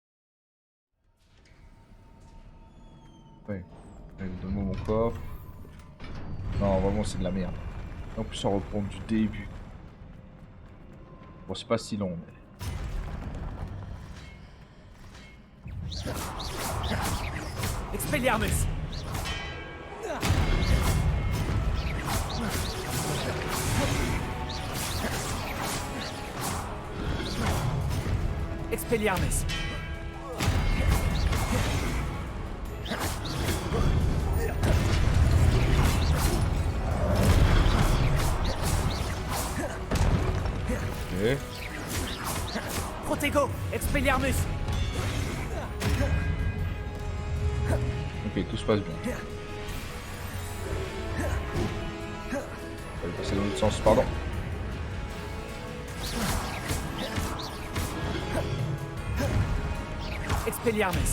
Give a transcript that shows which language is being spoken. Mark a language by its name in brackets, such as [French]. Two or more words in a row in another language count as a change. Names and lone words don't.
[French] Ouais. Allez, donne-moi mon coffre. Non, vraiment, c'est de la merde. En plus, on reprend du début. Bon, c'est pas si long, mais... Expelliarmus. Expelliarmus. Ok. Protego, Expelliarmus. Ok, tout se passe bien. On va passer dans l'autre sens, pardon. Expelliarmus.